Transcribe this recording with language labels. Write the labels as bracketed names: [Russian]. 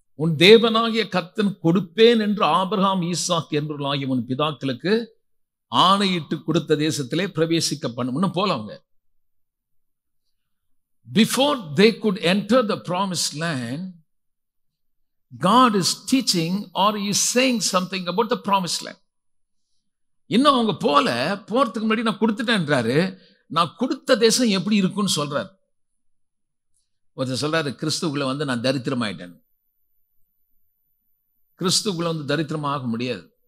[Tamil] உன் தேவனாகிய கர்த்தன் கொடுப்பேன் என்று ஆபிரகாம், ஈசாக் என்பவர்களாகிய உன் பிதாக்களுக்கு ஆணையிட்டு கொடுத்த தேசத்திலே பிரவேசிக்க பண்ணும் போலவங்க. [English] Before they could enter the promised land, God is teaching or he is saying something about the promised land. [Tamil] இன்னும் அவங்க போறதுக்கு முன்னாடி நான் கொடுத்துட்டேன்றாரு. நான் கொடுத்த தேசம் எப்படி இருக்குன்னு சொல்றாரு. ஒருத்தர் சொல்றாரு, கிறிஸ்துக்குள்ள வந்து நான் தரித்திரமாயிட்டேன். கிறிஸ்துக்குள்ள வந்து தரித்திரமா ஆக முடியாது.